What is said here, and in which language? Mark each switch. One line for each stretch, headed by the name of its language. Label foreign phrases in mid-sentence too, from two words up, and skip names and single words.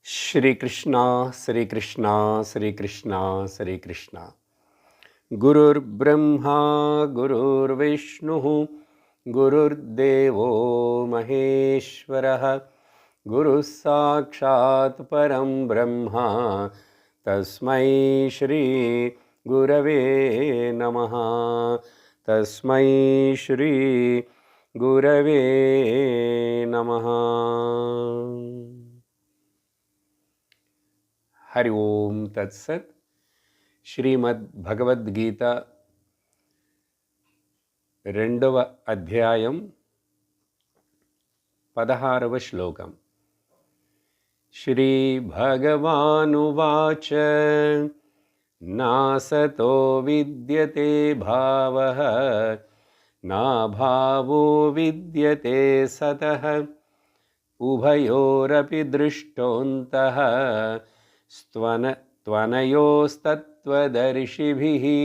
Sanskrit: श्रीकृष्ण श्रीकृष्ण श्रीकृष्ण श्रीकृष्ण गुरुर्ब्रह्मा गुरुर्विष्णुः गुरुर्देवो महेश्वरः गुरुः साक्षात् परं ब्रह्म तस्मै श्री गुरवे नमः तस्मै श्री गुरवे नमः। हरि ओम तत्सत।
Telugu: శ్రీమద్ భగవద్గీత రెండవ అధ్యాయం 16వ శ్లోకం.
Sanskrit: శ్రీ భగవానువాచ నాసతో విద్యతే భావః నా భావో విద్యతే సతః ఉభయోరపి దృష్టోంతః త్వనయోస్తత్వదర్శిభిః.